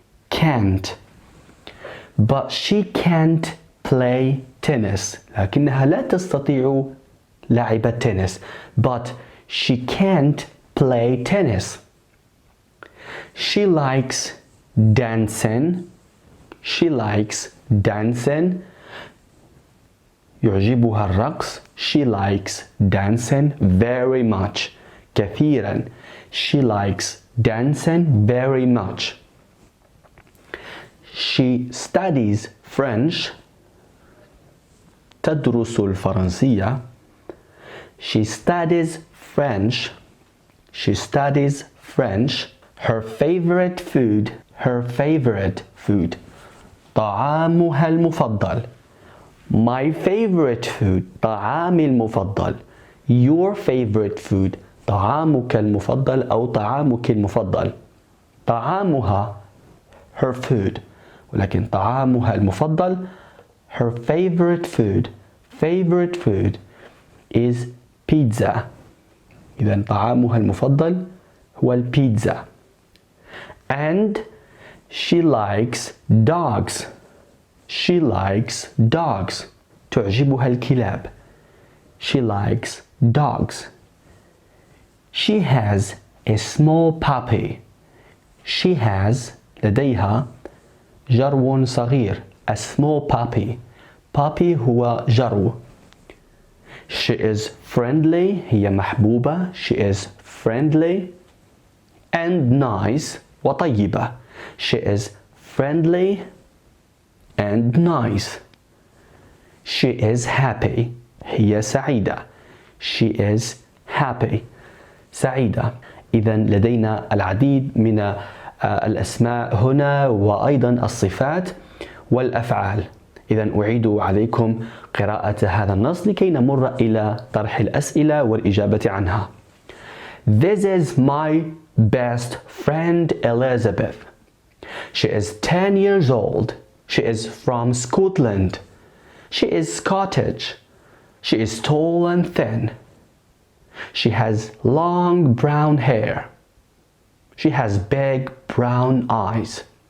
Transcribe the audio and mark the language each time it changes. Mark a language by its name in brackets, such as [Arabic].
[English] can't but she can't play tennis. [Arabic] لكنها لا تستطيع لعب التنس. [English] but she can't play tennis. She likes dancing. [Arabic] يعجبها الرقص. [English] She likes dancing very much. [Arabic] كثيرا. [English] She likes dancing very much. She studies French. [Arabic] تدرس الفرنسية. [English] She studies French. Her favorite food. [Arabic] طعامها المفضل. [English] My favorite food. [Arabic] طعامي المفضل. [English] Your favorite food. [Arabic] طعامك المفضل أو طعامك المفضل. [English] طعامها her food [Arabic] ولكن طعامها المفضل [English] her favorite food is pizza. [Arabic] إذن طعامها المفضل هو البيتزا. [English] and she likes dogs. [Arabic] تعجبها الكلاب. [English] She likes dogs. She has a small puppy. She has [Arabic] لديها جرو صغير. [English] A small puppy. puppy [Arabic] هو جرو. [English] She is friendly. [Arabic] هي محبوبة. [English] She is friendly and nice وطيبة. She is friendly and nice. She is happy. [Arabic] هي سعيدة. [English] She is happy. [Arabic] سعيدة. إذا لدينا العديد من الأسماء هنا وأيضا الصفات والأفعال. إذا أعيد عليكم قراءة هذا النص لكي نمر إلى طرح الأسئلة والإجابة عنها. [English] This is my best friend Elizabeth. She is 10 years old. She is from Scotland. She is Scottish. She is tall and thin. She has long brown hair. She has big brown eyes.